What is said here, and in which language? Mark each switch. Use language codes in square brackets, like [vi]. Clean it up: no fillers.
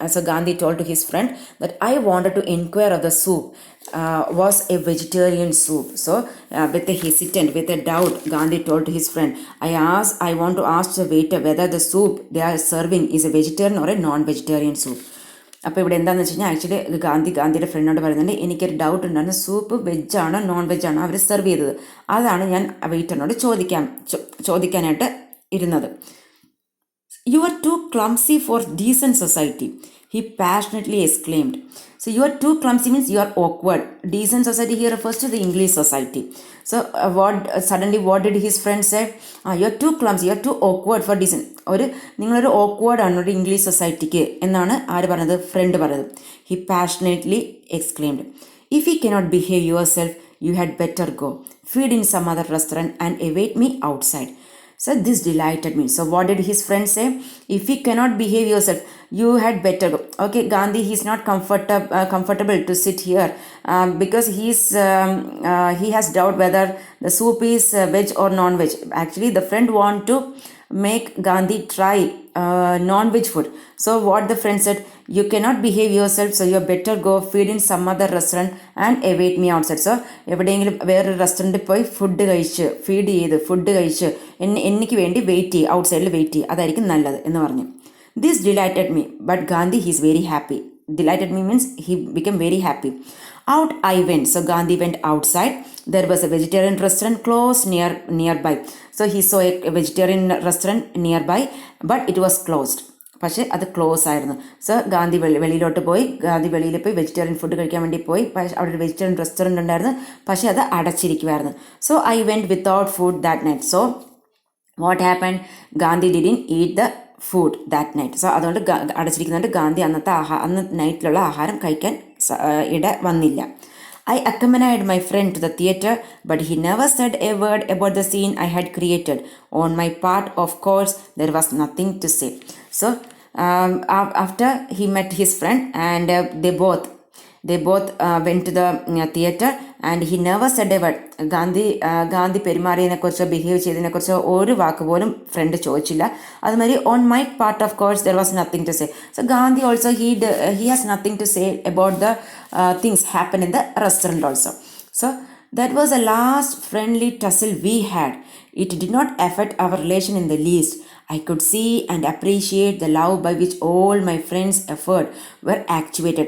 [en] So Gandhi told to his friend that I wanted to inquire of the soup was a vegetarian soup. So with a hesitant, with a doubt, Gandhi told to his friend, I want to ask the waiter whether the soup they are serving is a vegetarian or a non-vegetarian soup. [ml] അപ്പോൾ ഇവിടെ എന്താണെന്ന് വെച്ച് കഴിഞ്ഞാൽ actually ഗാന്ധിയുടെ ഫ്രണ്ടിനോട് പറയുന്നുണ്ട്, എനിക്കൊരു doubt ഉണ്ടായിരുന്നു, soup വെജാണോ non വെജാണോ അവർ serve ചെയ്തത്. അതാണ് ഞാൻ വെയിറ്ററിനോട് ചോദിക്കാനായിട്ട് ഇരുന്നത്. [en] You are too clumsy for decent society, he passionately exclaimed. So you are too clumsy means you are awkward. Decent society here refers to the English society. So what did his friend say? You are too clumsy, you are too awkward for decent. [ml] നിങ്ങളൊരു awkward ആണ് ഒരു English സൊസൈറ്റിക്ക് എന്നാണ് ആര് പറഞ്ഞത്? Front പറഞ്ഞത്. [en] He passionately exclaimed, if you cannot behave yourself, you had better go, feed in some other restaurant and await me outside. So this delighted me. So what did his friend say? If you cannot behave yourself, you had better go. Okay, Gandhi, he's not comfortable to sit here because he has doubt whether the soup is veg or non-veg. Actually, the friend want to make Gandhi try non-veg food. So what the friend said, you cannot behave yourself, so you better go feed in some other restaurant and await me outside. [ml] So എവിടെയെങ്കിലും വേറൊരു റെസ്റ്റോറൻറ്റിൽ പോയി food കഴിച്ച് എനിക്ക് വേണ്ടി wait ചെയ്യും, ഔട്ട്സൈഡിൽ wait ചെയ്യും, അതായിരിക്കും നല്ലത് എന്ന് പറഞ്ഞു. [en] This delighted me, but Gandhi he is very happy. Delighted me means he became very happy. Out I went. So Gandhi went outside. There was a vegetarian restaurant close nearby. So he saw a vegetarian restaurant nearby, but it was closed. [ml] പക്ഷേ അത് close ആയിരുന്നു. So Gandhi വെളിയിൽ പോയി vegetarian food കഴിക്കാൻ വേണ്ടി പോയി. അവിടെ ഒരു വെജിറ്റേറിയൻ റെസ്റ്റോറൻറ്റ് ഉണ്ടായിരുന്നു, പക്ഷേ അത് അടച്ചിരിക്കുമായിരുന്നു. [en] So I went without food that night. So what happen? Gandhi didn't eat the food that night. [ml] So അതുകൊണ്ട് അടച്ചിരിക്കുന്നുണ്ട് ഗാന്ധി അന്ന് നൈറ്റിലുള്ള ആഹാരം കഴിക്കാൻ ഇട വന്നില്ല. [en] I accompanied my friend to the theatre, but he never said a word about the scene I had created. On my part, of course, there was nothing to say. So, after he met his friend and they both went to the theatre and he never said a word. [ml] Gandhi പെരുമാറിയതിനെക്കുറിച്ചോ behave ചെയ്തതിനെക്കുറിച്ചോ ഒരു വാക്ക് പോലും front ചോദിച്ചില്ല. [en] അതുമാതിരി on my part of course there was nothing to say. So Gandhi also he has nothing to say about the things happen in the restaurant also. So that was the last friendly tussle we had. It did not affect our relation in the least. I could see and appreciate the love by which all my friends' efforts were actuated.